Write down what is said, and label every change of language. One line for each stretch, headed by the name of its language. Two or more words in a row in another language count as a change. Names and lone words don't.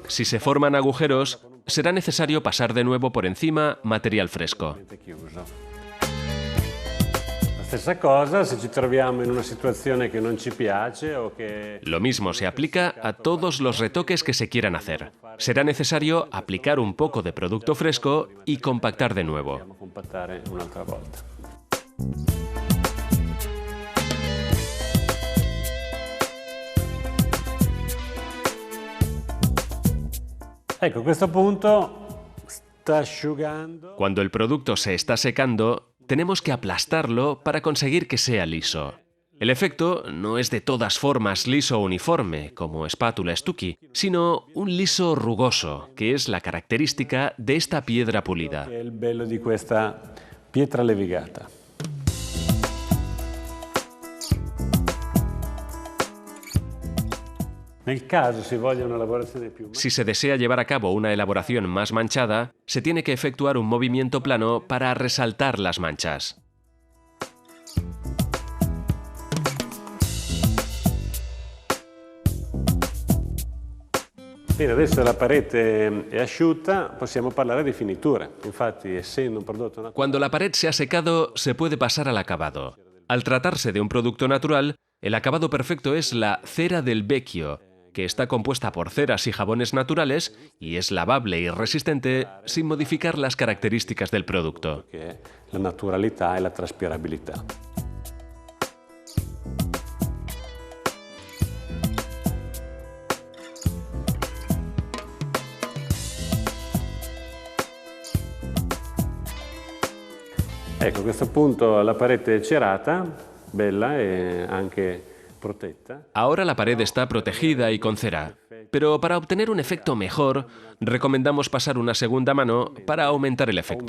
Spanish: Si se forman agujeros, será necesario pasar de nuevo por encima material fresco.
Italian: è chiuso. La stessa cosa se ci troviamo in una situazione che non ci piace o che
Spanish: Lo mismo se aplica a todos los retoques que se quieran hacer. Será necesario aplicar un poco de producto fresco y compactar de nuevo.
Italian: dobbiamo compattare un'altra volta. Ecco, a questo punto sta asciugando.
Spanish: Cuando el producto se está secando, tenemos que aplastarlo para conseguir que sea liso. El efecto no es de todas formas liso uniforme, como espátula Stucky, sino un liso rugoso, que es la característica de esta piedra pulida.
Italian: Che è il bello di questa pietra levigata. Nel caso si voglia una lavorazione più
Spanish: Si se desea llevar a cabo una elaboración más manchada, se tiene que efectuar un movimiento plano para resaltar las manchas.
Italian: Bene, adesso la parete è asciutta, possiamo parlare di finitura. Infatti, essendo un prodotto naturale,
Spanish: Cuando la pared se ha secado, se puede pasar al acabado. Al tratarse de un producto natural, el acabado perfecto es la cera del vecchio, que está compuesta por ceras y jabones naturales y es lavable y resistente sin modificar las características del producto.
Italian: Che è la naturalità e la traspirabilità. Ecco, a questo punto la parete è cerata, bella e anche protetta.
Spanish: Ahora la pared está protegida y con cera, pero para obtener un efecto mejor, recomendamos pasar una segunda mano para aumentar el efecto.